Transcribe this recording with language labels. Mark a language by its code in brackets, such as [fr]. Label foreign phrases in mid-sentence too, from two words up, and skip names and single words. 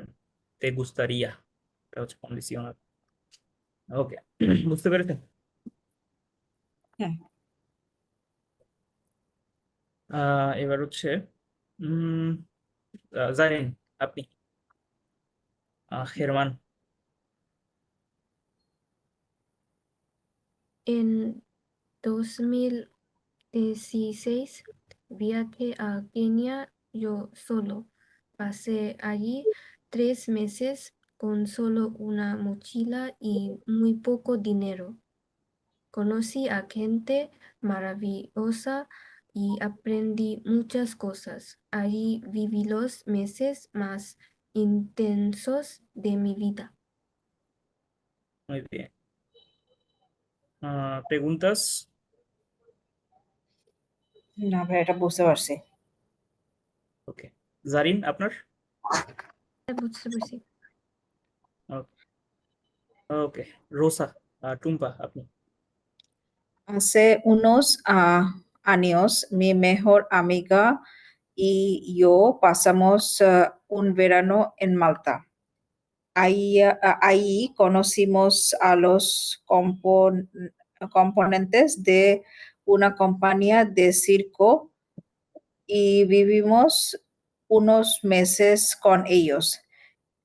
[es] te gustaría, [bn] এটা হচ্ছে কন্ডিশনাল। ওকে। বুঝতে পেরেছেন? হ্যাঁ, এবার হচ্ছে উম জানেন আপনি হেরমান। [es] En 2016 viajé a Kenia yo solo. Pasé allí 3 meses con solo una mochila y muy poco dinero. Conocí a gente maravillosa y aprendí muchas cosas. Allí viví los meses más intensos de mi vida. Muy bien. Preguntas. [bn] না ভাই, এটা বুঝতে পারছি। ওকে। জারিন আপনার? বুঝতে পারছি। ওকে। রোসা, টুম্পা আপনি? [es] Hace unos años, mi mejor amiga y yo pasamos un verano en Malta. Ahí conocimos a los componentes de una compañía de circo y vivimos unos meses con ellos.